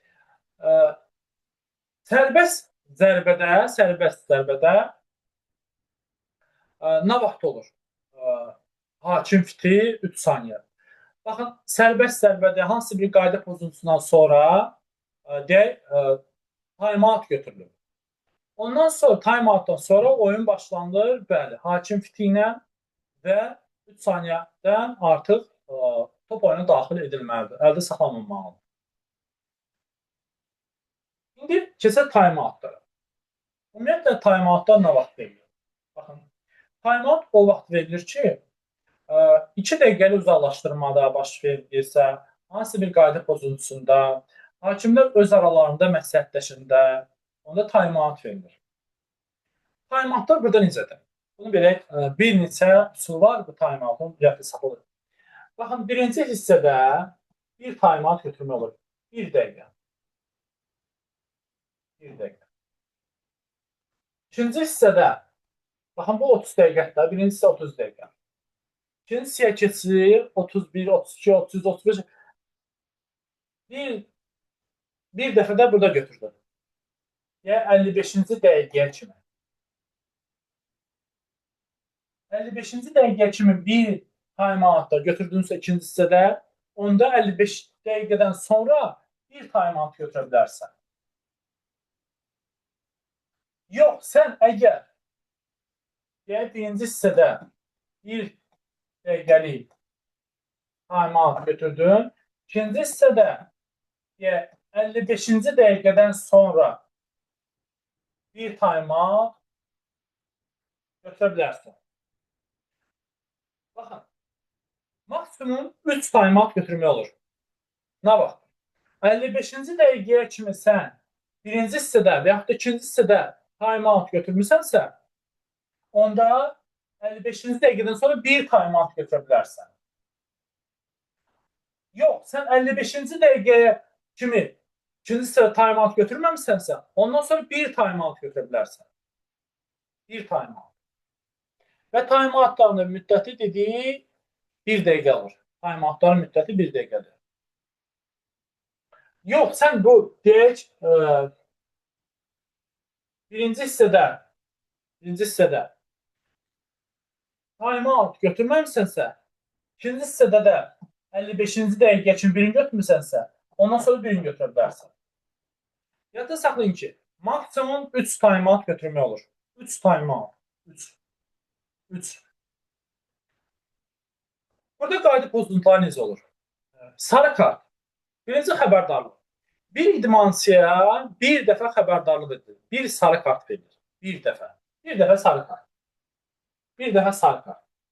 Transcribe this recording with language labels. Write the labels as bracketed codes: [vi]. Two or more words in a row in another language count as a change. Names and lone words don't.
[az] Sərbəst zərbədə nə vaxt olur? Hakim fiti 3 saniyə. Baxın, sərbəst zərbədə hansı bir qayda pozuntusundan sonra deyək, time-out götürülür. Ondan sonra time-outdan sonra oyun başlanılır, bəli, hakim fiti ilə və 3 saniyədən artıq top oyuna daxil edilməlidir, əldə saxlanılmalıdır. İndi keçək time-outlara. Ümumiyyətlə, time-outlar nə vaxt verilir? Baxın, time-out o vaxt verilir ki, 2 dəqiqəli uzaqlaşdırmada baş verilirsə, hansı bir qayda pozuntusunda, hakimlər öz aralarında məsləhətləşində Onda time-out verilir. Time-outlar burada necədir? Bunu bilək, bir neçə üsul var bu time-outun yadda saxlanır. Baxın, birinci hissədə bir time-out götürmək olur. 1 dəqiqə. 1 dəqiqə. İkinci hissədə, baxın, bu 30 dəqiqədə, birinci hissə 30 dəqiqə. İkinci hissəyə keçirir 31, 32, 33, 35. Bir dəfədə burada götürdüm. Yəni 55-ci dəqiqəyə kimi. 55-ci dəqiqəyə kimi bir time-outda götürdüyünüzsə ikinci hissədə, onda 55 dəqiqədən sonra bir time-out götürə bilərsən. Yox, sən əgər birinci hissədə bir dəqiqəlik time-out götürdün, ikinci hissədə 55-ci dəqiqədən sonra bir time-out götürə bilərsən. Baxın, maksimum 3 time-out götürmək olur. Nə vaxt? 55-ci dəqiqəyə kimi sən birinci hissədə və yaxud da ikinci hissədə time-out götürmüsənsə, onda 55-ci dəqiqədən sonra bir time-out götürə bilərsən. Yox, sən 55-ci dəqiqəyə kimi ikinci hissədə time-out götürməmisənsə, ondan sonra bir time-out götürə bilərsən. Bir time-out. Və time-outların müddəti dediyi 1 dəqiqə olur. Time-outların müddəti 1 dəqiqədir. Yox, sən bu deyək birinci hissədə time-out götürməmisənsə, ikinci hissədə də 55-ci dəqiqə kimi birini götürmüsənsə, ondan sonra birini götürə bilərsən. Yadda saxlayın ki, maksimum 3 time-out götürmək olur. 3 time-out. 3. Burada qayda pozuntuları necə olur? Sarı kart. Birinci xəbərdarlıq. Bir idmansıya bir dəfə xəbərdarlıq edilir. Bir sarı kart verilir. Bir dəfə. Bir dəfə sarı kart. Bir dəfə sarı kart.